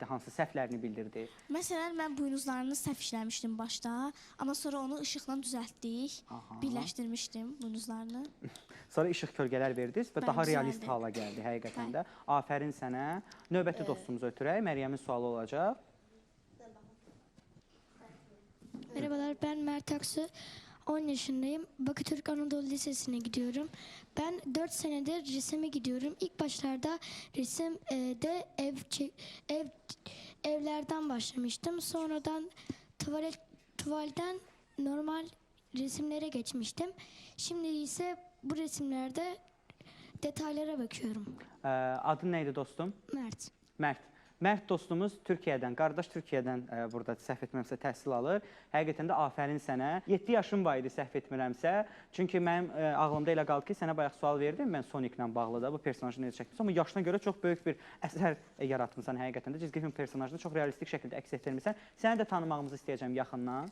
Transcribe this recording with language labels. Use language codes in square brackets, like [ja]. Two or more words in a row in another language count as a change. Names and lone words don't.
[az] Hansı səhvlərini bildirdi? Məsələn, mən buynuzlarını səhv işləmişdim başda, amma sonra onu işıqla düzəltdik, birləşdirmişdim buynuzlarını. Sonra işıq kölgələr verdiniz və daha realist hala gəldi həqiqətən də. Afərin sənə. Növbəti dostumuza ötürək. Məryəmin sualı olacaq. [tr] Merhabalar, ben Mert Aksu. 10 yaşındayım. Bakü Türk Anadolu Lisesi'ne gidiyorum. Ben 4 senedir resime gidiyorum. İlk başlarda resimde evlerden başlamıştım. Sonradan tuvalden normal resimlere geçmiştim. Şimdi ise bu resimlerde detaylara bakıyorum. Adın neydi dostum? Mert. Mert. [az] Mert dostumuz Türkiyədən, qardaş Türkiyədən burada səhv etmirəmsə təhsil alır. Həqiqətən də afərin sənə. 7 yaşım var idi səhv etmirəmsə. Çünki mənim ağlımda elə qaldı ki, sənə bayaq sual verdim mən Sonic'lə bağlı da bu personajı necə çəkmişsən. Amma yaşına görə çox böyük bir əsər yaratmısan həqiqətən də. Cizgi film personajını çox realistik şəkildə əks etdirmisən. Səni də tanımağımızı istəyəcəm yaxından.